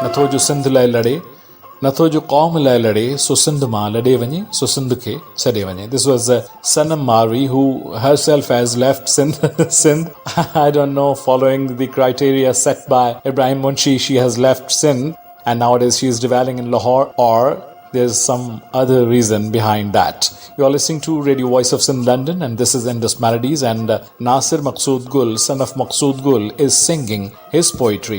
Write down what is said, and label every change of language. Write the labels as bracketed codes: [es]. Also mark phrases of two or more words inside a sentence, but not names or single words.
[sd] जो सिंध लाइ लड़े, नथो जो क़ौम लाइ लड़े, सो सिंध मां लॾे वञे, सो सिंध खे छॾे वञे. [en] This was Sanam Marvi, who herself has left Sindh. I don't know, following the criteria set by Ibrahim Munshi, she has left Sindh and nowadays she is dwelling in Lahore, or there's some other reason behind that. You are listening to Radio Voice of Sindh London, and this is Indus Melodies, and Nasir Maqsood Gul, son of Maqsood Gul, is singing his poetry.